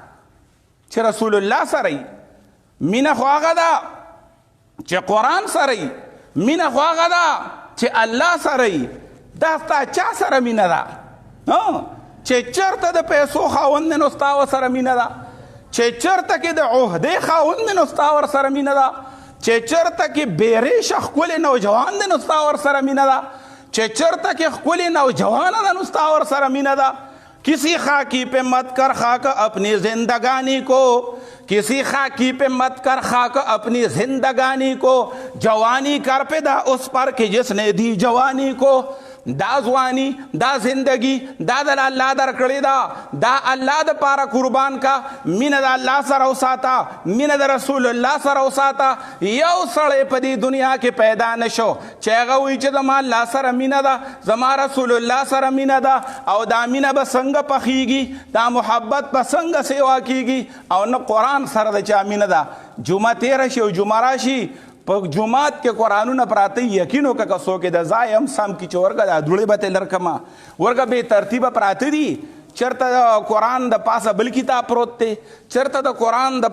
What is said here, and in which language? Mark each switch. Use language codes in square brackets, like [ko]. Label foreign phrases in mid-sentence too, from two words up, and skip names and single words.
[ps] چې رسول الله سره وي مینه خو هغه ده چې قرآن سره وي مینه خو هغه ده چې الله سره وي دا ستا چا سره مینه ده چې چېرته د پیسو خاوند دی نو ستا ورسره مینه ده چې چېرته کې د عهدې خاوند دی نو ستا ورسره مینه ده چې چېرته کې بیریشه ښکلې نوجوان دی نو ستا ورسره مینه ده چې چېرته کې ښکلې نوجوانه ده نو ستا ورسره مینه ده [ur] کسی خاکی پہ مت کر خاک اپنی زندگانی کو کسی خاکی پہ مت کر خاک اپنی زندگانی کو جوانی کر پیدا اس پر کہ جس نے دی جوانی کو [ps] دا ځواني دا زندگی دا د الله درکړې ده دا الله د پاره قربان کا مینه د الله سره وساته مینه د رسول الله سره وساته یو سړی په دې دنیا کې پیدا نشو چې هغه وایي چې زما الله سره مینه ده زما رسول الله سره مینه ده او دا مینه به څنګه پخیږي دا محبت به څنګه سیوا کیږي او نه قرآن سره د چا مینه ده جمعه تیره شي او جمعه راشي په جمعات کې قرآنونه پراته یقین وکړه که څوک د ځای هم سم کړي چې ورکه دا دوړې به ترې لرکمه ورکه بې ترتیبه پراته دي چېرته د قرآن د پاسه بل کتاب پروت دی چېرته د قرآن د